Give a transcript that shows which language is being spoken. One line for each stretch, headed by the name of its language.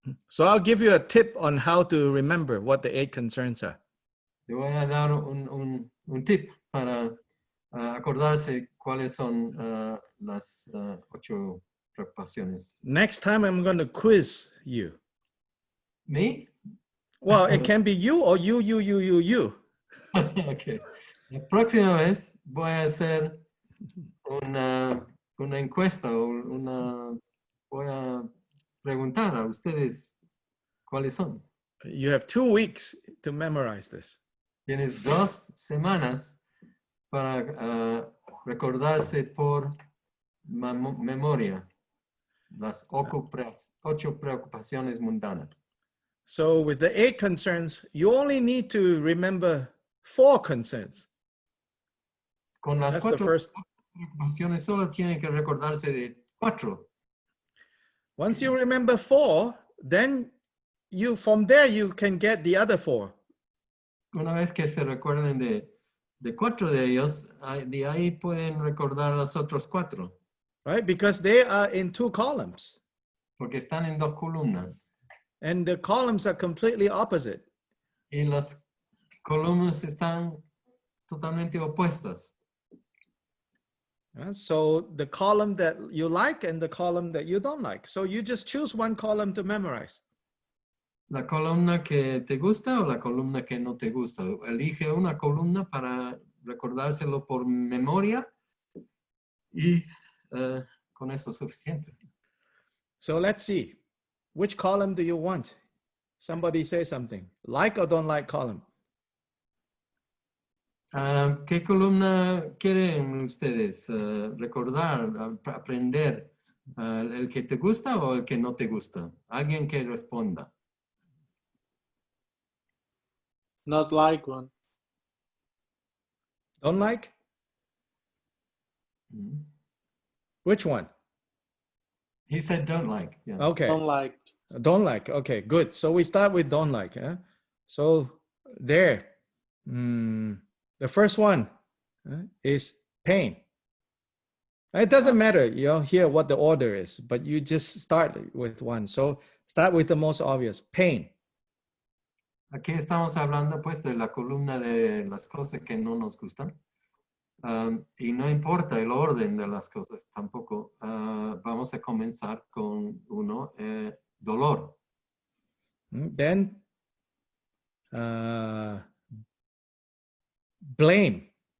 English: So I'll give you a tip on how to remember what the 8 concerns are.
Spanish: Le voy a dar un tip para acordarse cuáles son las 8 preocupaciones.
English: Next time I'm going to quiz you. ¿Me? Well, it can be you or you. Okay.
Spanish: La próxima vez voy a hacer una encuesta o voy a preguntar a ustedes cuáles son.
English: You have 2 weeks to memorize this.
Spanish: Tienes 2 semanas para recordarse por memoria las 8 preocupaciones mundanas.
English: So with the 8 concerns, you only need to remember 4 concerns.
Spanish: Con las
English: That's the
Spanish: 4
English: first.
Spanish: preocupaciones solo tienen que recordarse de 4.
English: Once you remember 4, then from there you can get the other 4.
Spanish: Una vez que se recuerden de 4 de ellos, de ahí pueden recordar los otros 4.
English: Right? Because they are in 2 columns.
Spanish: Porque están en 2 columnas.
English: And the columns are completely opposite.
Spanish: Y las columnas están totalmente opuestas.
English: So the column that you like and the column that you don't like. So you just choose one column to memorize.
Spanish: La columna que te gusta o la columna que no te gusta. Elige una columna para recordárselo por memoria y con eso es suficiente.
English: So let's see. Which column do you want? Somebody say something. Like or don't like column?
Spanish: ¿Qué columna quieren ustedes recordar, aprender? ¿El que te gusta o el que no te gusta? Alguien que responda.
English: Not like one. Don't like? Mm-hmm. Which one? He said don't like. Yeah. Okay. Don't like. Don't like. Okay, good. So we start with don't like. Huh? So there. The first one is pain. It doesn't matter, here what the order is, but you just start with one. So start with the most obvious, pain.
Spanish: Aquí estamos hablando pues de la columna de las cosas que no nos gustan. y no importa el orden de las cosas tampoco. Vamos a comenzar con uno, dolor.
English: Then blame.